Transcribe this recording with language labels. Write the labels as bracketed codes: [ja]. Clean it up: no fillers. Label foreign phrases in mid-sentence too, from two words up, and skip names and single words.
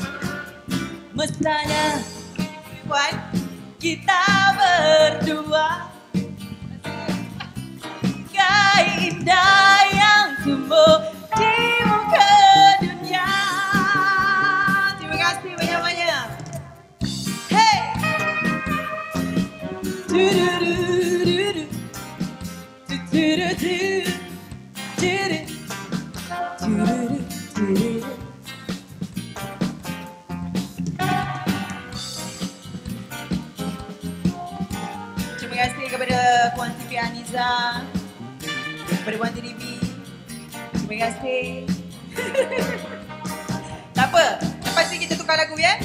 [ms] Mesranya, Puan, kita berdua. Gai indah yang tumbuh di muka dunia. Terima kasih banyak-banyak. Hey! Du-du-du-du-du. Du-du-du-du. Du-du. Du-du-du-du. Terima kasih kepada Puan Siti Aniza, kepada Puan TDB. Terima kasih. Tak apa, lepas ni kita tukar lagu ya.